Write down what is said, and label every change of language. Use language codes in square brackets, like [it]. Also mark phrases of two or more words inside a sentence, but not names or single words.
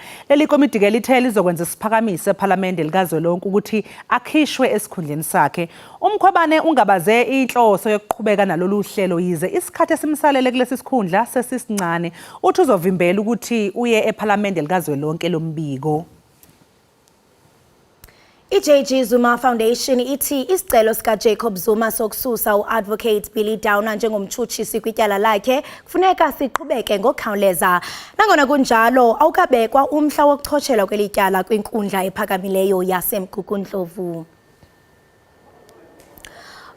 [zu] Leli komiti ke lithe lizokwenza isiphakamiso ePhalamende likazwelonke ukuthi akhishwe esikhundleni sakhe. uMkhwebane ungabaze inhloso yokuqhubeka nalolu hlelo yize isikhathi esimsalele kulesi sikhundla sesisincane. Uthi uzovimbela ukuthi uye ePhalamende likazwelonke lombiko. [xh] I-JG Zuma Foundation ithi isicelo sika Jacob Zuma sokususa u-Advocate Billy Downer njengomtshutshisi kwityala lakhe kufuneka siqhubeke ngokukhawuleza. Nangona kunjalo awukabekwa umhla wokuchotshelwa kwelityala kwinkundla ephakamileyo yaseMgugundlovu.